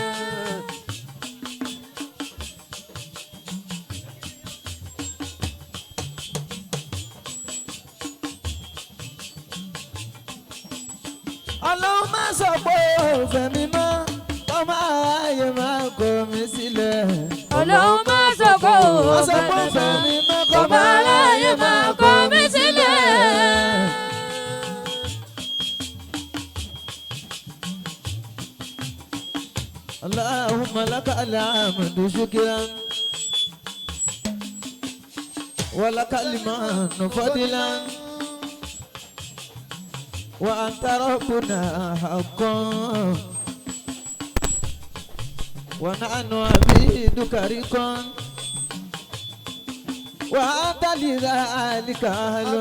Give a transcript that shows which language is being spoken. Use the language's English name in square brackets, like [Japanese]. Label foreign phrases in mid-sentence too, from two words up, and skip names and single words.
[Yoruba] Ọlọ́run máa sọ pé òun fẹ́ mi mọ́ kò máa ráyè máa kọ̀ mí sílẹ̀. Ọlọ́run máa sọ pé òun fẹ́ mi mọ́ kò máa ráyè máa kọ̀ mí sílẹ̀. [Arabic] اللهم لك الحمد شكرا ولك المن فضلا وأنت ربنا حقا ونحن عبيدك رقا وأنت لذلك أهل.